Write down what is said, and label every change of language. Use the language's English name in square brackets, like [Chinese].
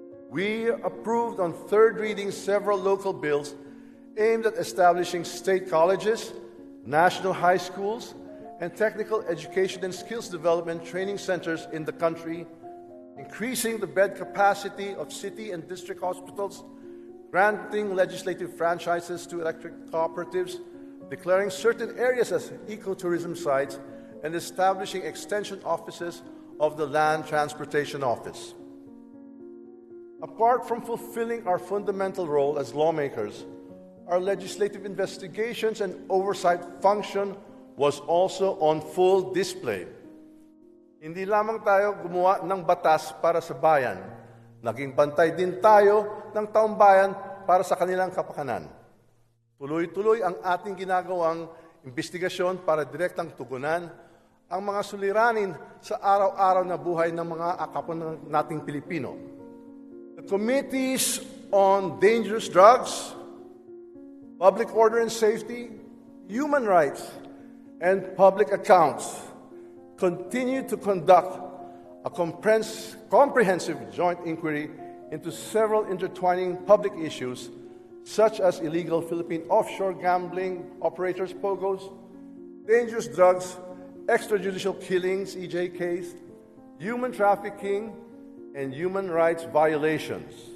[English] We approved on third reading several local bills aimed at establishing state colleges, national high schools, and technical education and skills development training centers in the country, increasing the bed capacity of city and district hospitals, granting legislative franchises to electric cooperatives, declaring certain areas as ecotourism sites, and establishing extension offices of the Land Transportation Office. Apart from fulfilling our fundamental role as lawmakers, our legislative investigations and oversight function was also on full display. [Filipino] Hindi lamang tayo gumawa ng batas para sa bayan, naging bantay din tayo ng taong bayan para sa kanilang kapakanan. Tuloy-tuloy ang ating ginagawang investigasyon para direktang tugunan ang mga suliranin sa araw-araw na buhay ng mga kapwa nating Pilipino. [English] The committees on dangerous drugs, public order and safety, human rights, and public accounts continue to conduct a comprehensive joint inquiry into several intertwining public issues such as illegal Philippine offshore gambling operators, POGOs, dangerous drugs, extrajudicial killings, EJKs, human trafficking, and human rights violations.